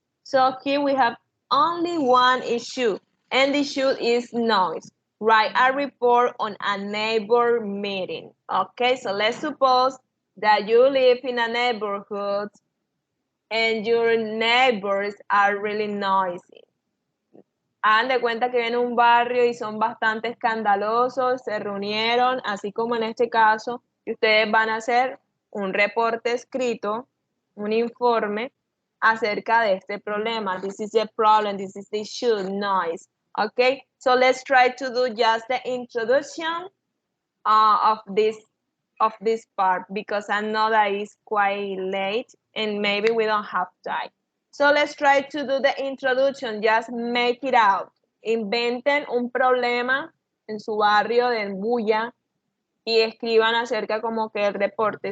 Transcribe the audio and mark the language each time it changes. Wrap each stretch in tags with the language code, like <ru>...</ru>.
<en>So here we have only one issue, and the issue is noise. Write a report on a neighbor meeting. Okay, so let's suppose that you live in a neighborhood and your neighbors are really noisy.</en> <es>Hagan de cuenta que viene un barrio y son bastante escandalosos, se reunieron, así como en este caso, y ustedes van a hacer un reporte escrito, un informe acerca de este problema.</es> <en>This is the problem, this is the issue, noise. Okay, so let's try to do just the introduction of this part because I know that it's quite late and maybe we don't have time. So let's try to do the introduction, just make it out.</en> <es>Inventen un problema en su barrio de bulla y escriban acerca como que el reporte.</es>